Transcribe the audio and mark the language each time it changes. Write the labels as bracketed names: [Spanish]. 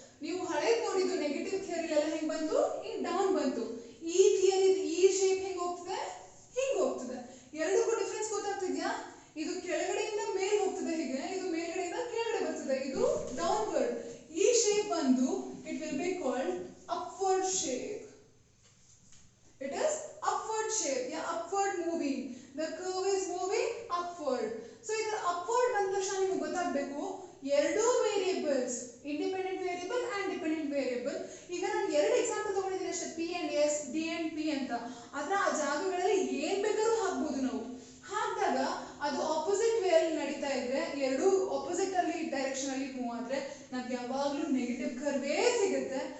[Kannada] ನೀವು ಹಳೇದು ನೋಡಿದ್ದು ನೆಗೆಟಿವ್ ಥಿಯರಿ ಎಲ್ಲ ಹೆಂಗ್ ಬಂತು, ಈಗ ಡೌನ್ ಬಂತು. ಈ ಥಿಯರಿ ಈ ಶೇಪ್ ಹೆಂಗ್ ಹೋಗ್ತದೆ, ಹಿಂಗ್ ಹೋಗ್ತದೆ. ಎರಡಕ್ಕೂ ಡಿಫರೆನ್ಸ್ ಗೊತ್ತಾಗ್ತಿದ್ಯಾ? ಇದು ಕೆಳಗಡೆಯಿಂದ ಮೇಲೆ ಹೋಗ್ತದೆ ಹೀಗೆ, ಇದು ಮೇಲ್ಗಡೆಯಿಂದ ಕೆಳಗಡೆ ಬರ್ತದೆ, ಇದು ಡೌನ್ವರ್ಡ್. ಈ ಶೇಪ್ ಬಂದು [English] It will be called upward shape. It is upward shape, yeah, upward moving. The curve is moving upward. [Kannada] So ಇದರ upward ಬಂದ ತಕ್ಷಣ ನಿಮಗೆ ಗೊತ್ತಾಗಬೇಕು ಎರಡು variables, [English] Independent variable and dependent variable. [Kannada] ಈಗ ನಾನು ಎರಡು ಎಕ್ಸಾಂಪಲ್ ತಗೊಂಡಿದ್ದೀನಿ ಅಷ್ಟೇ, P and S, D and P ಅಂತ. ಆದ್ರೆ ಆ ಜಾಗಗಳಲ್ಲಿ ಏನ್ ಬೇಕಾದ್ರೂ ಹಾಕ್ಬೋದು ನಾವು. ಹಾಕಿದಾಗ ಅದು ಆಪೋಸಿಟ್ ವೇ ಅಲ್ಲಿ ನಡೀತಾ ಇದ್ರೆ, ಎರಡು ಆಪೋಸಿಟ್ ಅಲ್ಲಿ ಡೈರೆಕ್ಷನ್ ಅಲ್ಲಿ ಮೂವ್ ಆದ್ರೆ ನಮ್ಗೆ ಯಾವಾಗ್ಲೂ ನೆಗೆಟಿವ್ ಕರ್ವೇ ಸಿಗುತ್ತೆ.